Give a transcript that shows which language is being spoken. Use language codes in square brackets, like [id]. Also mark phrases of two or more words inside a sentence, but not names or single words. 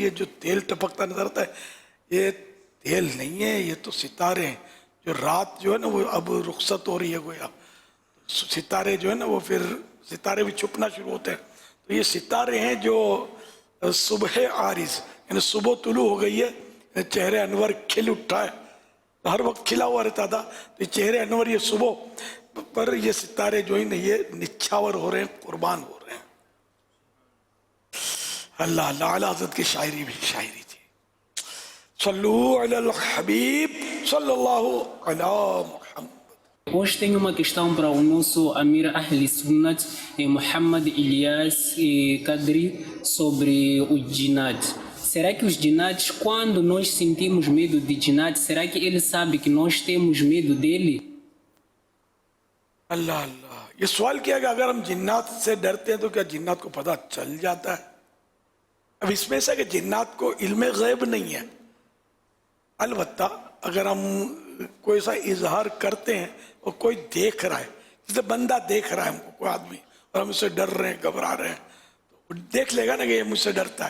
[ur] یہ جو تیل ٹپکتا نظر آتا ہے یہ تیل نہیں ہے, یہ تو ستارے ہیں جو رات جو ہے نا وہ اب رخصت ہو رہی ہے گویا, ستارے جو ہے نا وہ پھر ستارے بھی چھپنا شروع ہوتے ہیں, تو یہ ستارے ہیں جو صبح عارض یعنی صبح طلوع ہو گئی ہے, چہرے انور کھل اٹھا ہے, ہر وقت کھلا ہوا رہتا تھا, تو یہ چہرے انور یہ صبح پر یہ ستارے جو ہیں یہ نچھاور ہو رہے ہیں, قربان ہو رہے ہیں. اللہ اللہ اعلیٰ حضرت کی شاعری بھی شاعری تھی. [ar] صلو علی الحبیب صلی اللہ علی محمد. [pt] Hoje tenho uma questão para o nosso Amir Ahli Sunnat, Muhammad Ilyas Kadri, sobre o Jannat. Será que os Jannats, quando nós sentimos medo de Jannat, será que ele sabe que nós temos medo dele? [ur] اللہ اللہ, یہ سوال کیا کہ اگر ہم جنات سے ڈرتے ہیں تو کیا جنات کو پتہ چل جاتا ہے؟ اب اس میں سے کہ جنات کو علم غیب نہیں ہے, البتہ اگر ہم کوئی سا اظہار کرتے ہیں اور کوئی دیکھ رہا ہے, جیسے بندہ دیکھ رہا ہے ہم کو, کوئی آدمی, اور ہم اس سے ڈر رہے ہیں گھبرا رہے ہیں, تو دیکھ لے گا نا کہ یہ مجھ سے ڈرتا ہے.